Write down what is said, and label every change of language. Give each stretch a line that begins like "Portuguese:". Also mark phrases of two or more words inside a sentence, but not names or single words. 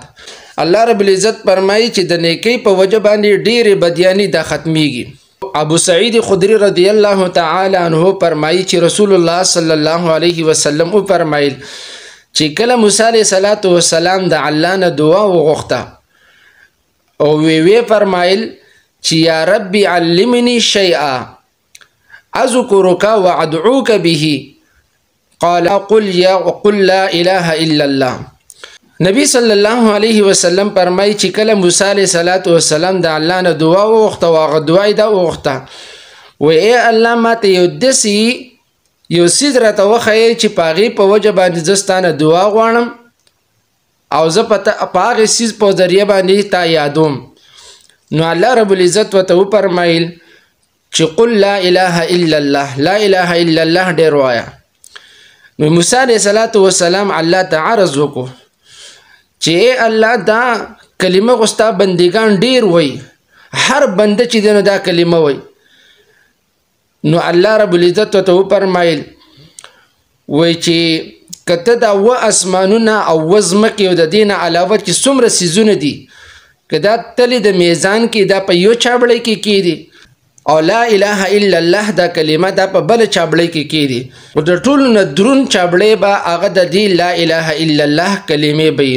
Pashto: الله رب العزت فرمایي چې د نیکۍ په وجه باندې ډېرې بدیانې دا ختمیږي. ابو سعید خدری
Arabic: رضی الله تعالی عنہ
Pashto: فرمایي چې رسول الله
Arabic: صلی الله علیه وسلم
Pashto: وفرمایل چې کله موسی
Arabic: علیه السلام
Pashto: د الله نه دعا وغوښته او وی فرمایل چې
Arabic: یا ربي علمني شيئا اذكرك وادعوك به قال قل لا اله الا الله.
Pashto: نبی
Arabic: صلی الله علیه وسلم
Pashto: فرمایي چې کله موسی
Arabic: علیه السلام
Pashto: د الله نه دعا وغوښته او هغه دعا یې دا وغوښته و ای الله ماته یو داسې یو څیز راته وښیې چې په هغې په وجه باندې زه ستا نه دعا غواړم او زه په هغې څیز په ذریعه باندې تا یادوم. نو الله رب العزت ورته وفرمایل چې
Arabic: قل لا اله الا الله، لا اله الا الله
Pashto: ډېر وایه. نو موسی
Arabic: علیه السلام
Pashto: الله ته عرض وکړو چې ای الله دا کلمه خو ستا بندګان ډېر وایي، هر بنده چې دی نو دا کلمه وایي. نو الله رب العزت ورته وفرمایل وایي چې که ته دا 2 اسمانونه او 2 ځمکې او د دې نه علاوه چې څومره څیزونه دي که دا تلې د میزان کې دا په یو چابړی کې کېدي او
Arabic: لا اله الا الله
Pashto: دا کلمه دا په بله چابړی کې کېدي او د ټولو نه درون چابړی به هغه د دې
Arabic: لا اله الا الله
Pashto: کلمې به وي.